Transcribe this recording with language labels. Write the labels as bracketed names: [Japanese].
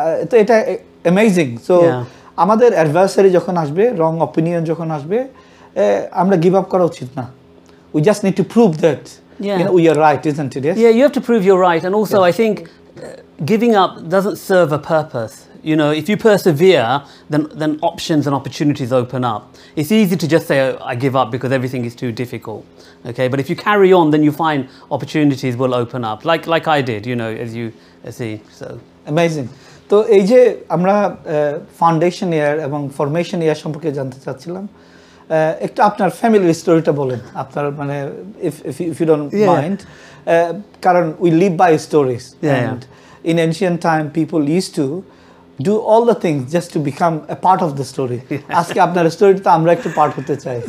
[Bangla] তো এটা amazing. So আমাদের adversary যখন আসবে, wrong opinion যখন আসবে, আমরা give up করা উচিত না. [English] We just need to prove that we are right, isn't it? Yes? Yeah, you have to prove you're right, and also I think giving up doesn't serve a purpose. You know, if you persevere, then options and opportunities open up. It's easy to just say, oh, I give up because everything is too difficult. Okay, but if you carry on, then you find opportunities will open up, like I did, as you see. So amazing. [Bangla] তো এই যে আমরা foundation ইয়ার এবং formation ইয়ার সম্পর্কে জানতে চাচ্ছিলাম, একটু আপনার ফ্যামিলির স্টোরিটা বলেন, আপনার মানে [English] if you don't mind, [Bangla] কারণ [English] we live by stories, and in ancient time people used to do all the things just to become a part of the story. [Bangla] আজকে আপনার স্টোরিটা আমরা একটু পার্ট হতে চাই.